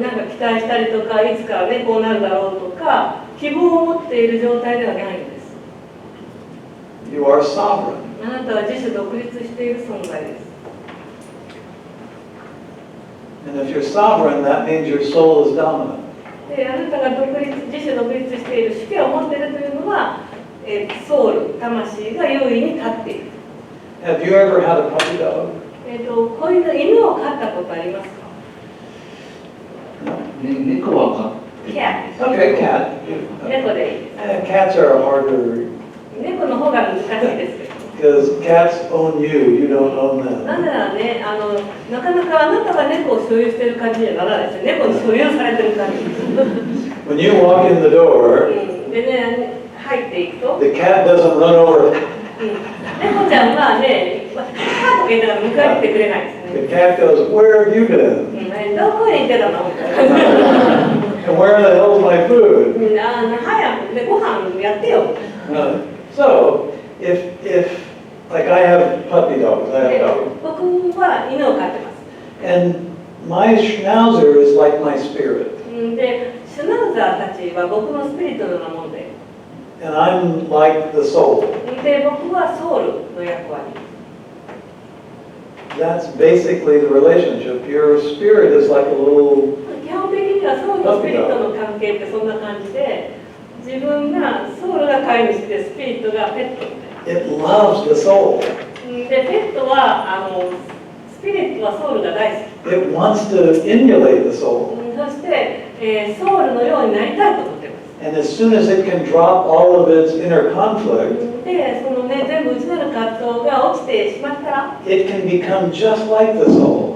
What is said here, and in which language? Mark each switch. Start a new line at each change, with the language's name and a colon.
Japanese: なんか期待したりとか、いつかねこうなるだろうとか希望を持っている状態ではないんです。
English: You are sovereign.
Japanese: あなたは自主独立している存在です。
English: And if you're sovereign, that means your soul is dominant.
Japanese: で、あなたが自主独立している主権を持っているというのは、ソウル、魂が優位に立っている。
English: Have you ever had a puppy dog?
Japanese: こういう犬を飼ったことありますか？猫は飼ってる。
English: Cat。 Okay, cat.
Japanese: 猫でいいです。
English: Cats are harder
Japanese: 猫の方が難しいですけど。
English: because cats own you. You don't own
Japanese: な
English: them.
Japanese: ぜならね、なかなかあなたが猫を所有している感じにはならないですよ。猫に所有されてる感じ。
English: When you walk in the door,
Japanese: でね、入っていくと、
English: the cat doesn't run over.
Japanese: 猫ちゃんはね、カーとか言ったら迎えに来てくれないです
English: The
Japanese: ね。
English: cat goes, "Where have you been?
Japanese: どこに行ってたのみたいな。
English: And where the hell's my food?"
Japanese: 早くね、ご飯やってよ。
English: So, if like I have puppy dogs, I have dogs,
Japanese: 僕は犬を飼ってます。
English: and my schnauzer is like my spirit,
Japanese: で、シュナウザーたちは僕のスピリットのようなもので、
English: and I'm like the soul.
Japanese: で、僕はソウルの役割。
English: That's basically the relationship. Your spirit is like a little
Japanese: 基本的にはソウルとスピリットの関係ってそんな感じで、自分がソウルが飼い主でスピリットがペットみたいな。
English: it loves the soul.
Japanese: で、ペットはスピリットはソウルが大好
English: It wants to emulate the soul.
Japanese: き。そして、ソウルのようになりたいと思っています。
English: And as soon as it can drop all of its inner conflict,
Japanese: で、そのね、全部内なる葛藤が落ちてしまったら、
English: it can become just like the soul.